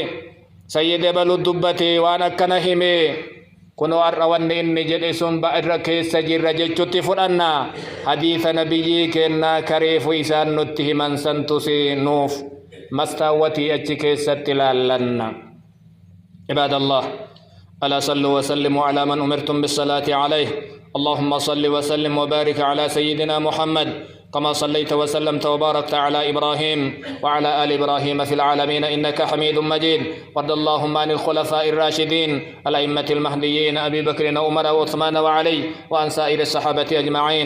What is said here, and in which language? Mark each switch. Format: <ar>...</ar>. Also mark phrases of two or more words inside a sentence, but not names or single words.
<om>Sayyidee baluu dubbate waan akkana himee kunoo har'a wanni inni jedhe sun ba'irra keessa jirra jechuutti fudhanna. Hadiisa nabiyyii kennaa kareefu isaan nutti himan santu nuuf mastaawwatii achi keessatti laallanna. Ibaadallah.</om> <ar>ألا صلوا وسلموا على من أمرتم بالصلاة عليه. اللهم صل وسلم وبارك على سيدنا محمد كما صليت وسلمت وباركت على إبراهيم وعلى آل إبراهيم في العالمين إنك حميد مجيد. وارض اللهم عن الخلفاء الراشدين الأئمة المهديين أبي بكر وعمر وعثمان وعلي وعن سائر الصحابة أجمعين.</ar>